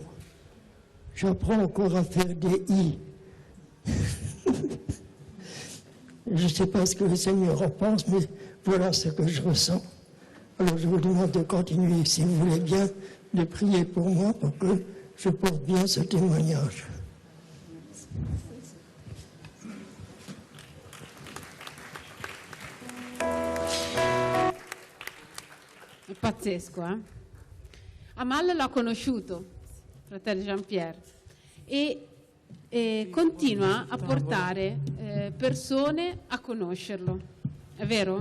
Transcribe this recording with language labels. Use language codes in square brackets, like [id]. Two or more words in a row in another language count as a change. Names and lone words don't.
[fr] J'apprends encore à faire des i. Je ne sais pas ce que le Seigneur en pense, mais voilà ce que je ressens. Alors je vous demande de continuer, si vous voulez bien, de prier pour moi pour que je porte bien ce témoignage. [it] È pazzesco, eh? Amal l'ha conosciuto, fratello Jean-Pierre, e continua a portare persone a conoscerlo, è vero?